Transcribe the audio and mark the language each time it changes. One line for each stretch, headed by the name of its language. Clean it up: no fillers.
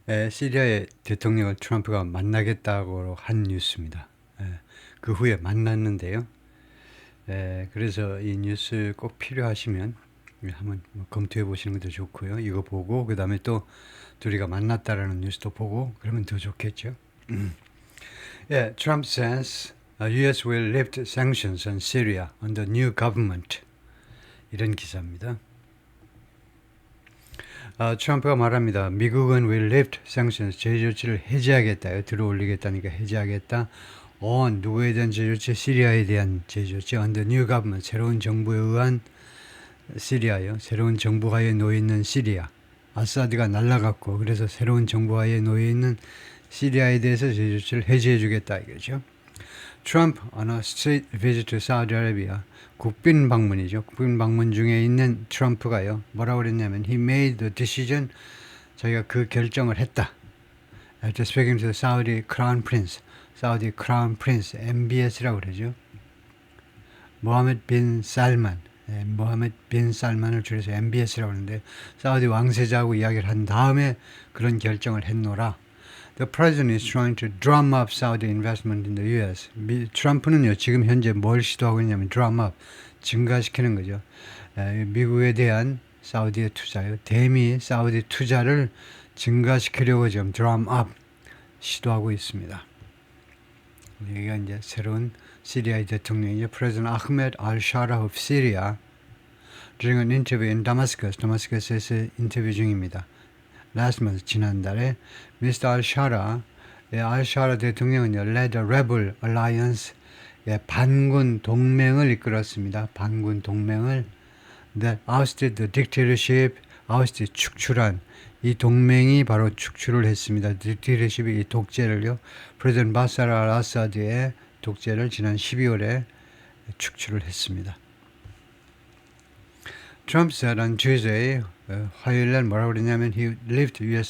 Korean: 시리아의 대통령을 트럼프가 만나겠다고 한 뉴스입니다. 그 후에 만났는데요. 그래서 이 뉴스 꼭 필요하시면 한번 뭐 검토해 보시는 것도 좋고요. 이거 보고 그 다음에 또 둘이가 만났다라는 뉴스도 보고 그러면 더 좋겠죠.
English: Yeah, Trump says U.S. will lift sanctions on Syria under new government.
Korean: 이런 기사입니다. 트럼프가 말합니다. 미국은
English: will lift sanctions,
Korean: 제재 조치를 해제하겠다. 들어올리겠다니까 해제하겠다. on 누구에 대한 제재 조치? 시리아에 대한 제재 조치.
English: under new government,
Korean: 새로운 정부에 의한 시리아요. 새로운 정부하에 놓여 있는 시리아. 아사드가 날라갔고 그래서 새로운 정부하에 놓여 있는 시리아에 대해서 제재 조치를 해제해 주겠다 이거죠.
English: Trump on a state visit to Saudi Arabia.
Korean: 국빈 방문이죠. 국빈 방문 중에 있는 트럼프가요. 뭐라고 그랬냐면
English: he made the decision.
Korean: 자기가 그 결정을 했다.
English: After speaking to the Saudi Crown Prince. Saudi Crown Prince,
Korean: MBS라고 그러죠. 모하메드 빈 살만. 모하메드 빈 살만을 줄여서 MBS라고 하는데 사우디 왕세자하고 이야기를 한 다음에 그런 결정을 했노라.
English: The president is trying to drum up Saudi investment in the U.S.
Korean: 트럼프는요 지금 현재 뭘 시도하고 있냐면
English: drum up,
Korean: 증가시키는 거죠. 미국에 대한 사우디의 투자요, 대미 사우디 투자를 증가시키려고 지금
English: drum up
Korean: 시도하고 있습니다. 여기가 이제 새로운 시리아의 대통령이죠.
English: President Ahmed al-Shara of Syria during an interview in Damascus,
Korean: 다마스커스에서 인터뷰 중입니다.
English: last month,
Korean: 지난달에
English: Mr. al-Shara, al-Shara 대통령은 led a rebel alliance,
Korean: 반군 동맹을 이끌었습니다. 반군 동맹을
English: that ousted the dictatorship,
Korean: ousted 축출한 이 동맹이 바로 축출을 했습니다. dictatorship이 이 독재를요, 프레지던트 바사르 al-아사드의 독재를 지난 12월에 축출을 했습니다.
English: Trump said on Tuesday,
Korean: 화요일날 뭐라고 그러냐면
English: he lift U.S.